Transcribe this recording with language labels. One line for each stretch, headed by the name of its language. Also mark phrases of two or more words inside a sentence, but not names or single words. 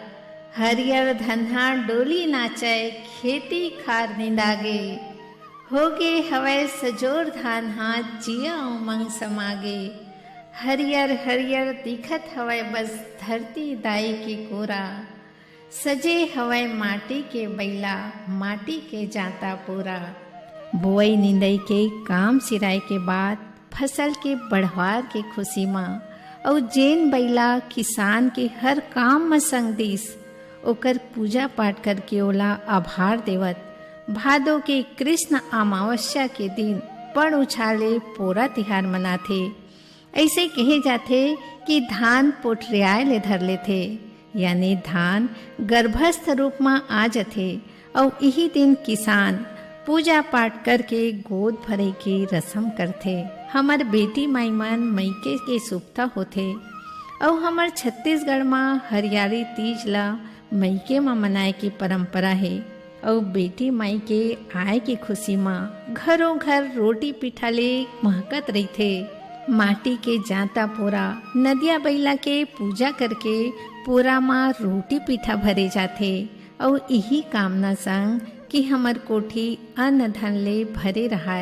Chhattisgarhi: हरियर धन्हा डोली नाचै, खेती खार निंदागे, होगे हवै सजोर धान हाथ, जिया उमंग समागे। हरियर हरियर दिखत हवै बस धरती दाई की कोरा, सजे हवै माटी के बैला, माटी के जाता पूरा। बुआई निंदाई के काम सिराय के बाद फसल के बढ़वार के खुशी माँ और जेन बैला किसान के हर काम में संग दिस, ओकर पूजा पाठ करके ओला आभार देवत भादो के कृष्ण अमावस्या के दिन पण उछाले पोरा तिहार मनाथे। ऐसे कहे जाते कि धान पोठरियाए ले धर लेथे, यानी धान गर्भस्थ रूप में आ जाते और यही दिन किसान पूजा पाठ करके गोद भरे के रस्म करथे। हमार बेटी माई मन मईके के सुपता होथे और हमार छत्तीसगढ़ में हरियाली तीज ला मईके में मनाए की परंपरा है। और बेटी माई के आए की खुशी में घरों घर रोटी पिठा ले महकत रही थे। माटी के जाता पोरा नदिया बैला के पूजा करके पोरा में रोटी पिठा भरे जाते और यही कामना संग कि हमर कोठी अन्न धन ले भरे रहाय।